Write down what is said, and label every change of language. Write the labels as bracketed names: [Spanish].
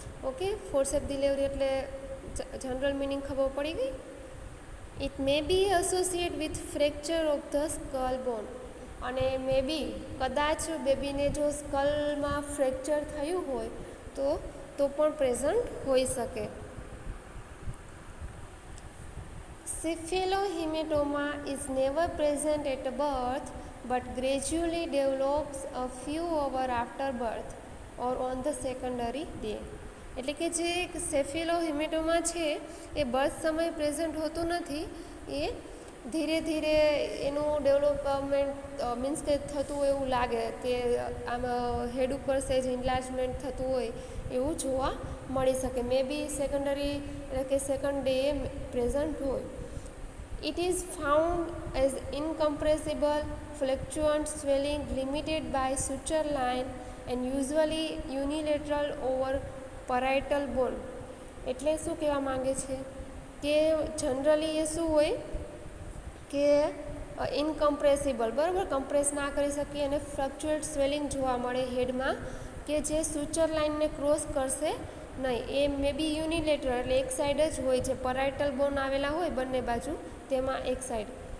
[Gujarati] Okay, ફોર્સેપ delivery એટલે general meaning ખબર પડી ગઈ. [English] It may be associate with fracture of the skull bone. [Gujarati] અને મે બી કદાચ બેબીને જો સ્કલમાં ફ્રેક્ચર થયું હોય તો પણ પ્રેઝન્ટ હોઈ શકે. [English] Cephalohematoma is never present at birth but gradually develops a few hours after birth or on the secondary day. [Gujarati] એટલે કે જે સેફિલોહિમેટોમા છે એ બર્થ સમયે પ્રેઝન્ટ હોતું નથી, એ ધીરે ધીરે એનું ડેવલપમેન્ટ મીન્સ કે થતું હોય એવું લાગે કે આમાં હેડ ઉપર સેજ ઇન્લાર્જમેન્ટ થતું હોય એવું જોવા મળી શકે. મે બી સેકન્ડરી એટલે કે સેકન્ડ ડે પ્રેઝન્ટ હોય. [English] It is found as incompressible, fluctuant swelling limited by suture line and usually unilateral over parietal bone. [Gujarati] એટલે શું કહેવા માંગે છે કે જનરલી એ શું હોય કે ઇનકમ્પ્રેસિબલ બરાબર, કમ્પ્રેસ ના કરી શકીએ અને ફ્લક્ચ્યુએટ સ્વેલિંગ જોવા મળે હેડમાં કે જે સુચર લાઇનને ક્રોસ કરશે નહીં. એ મે બી યુનિલેટરલ એટલે એક સાઈડ જ હોય, જે પરાઇટલ બોન આવેલા હોય બંને બાજુ તેમાં એક સાઈડ.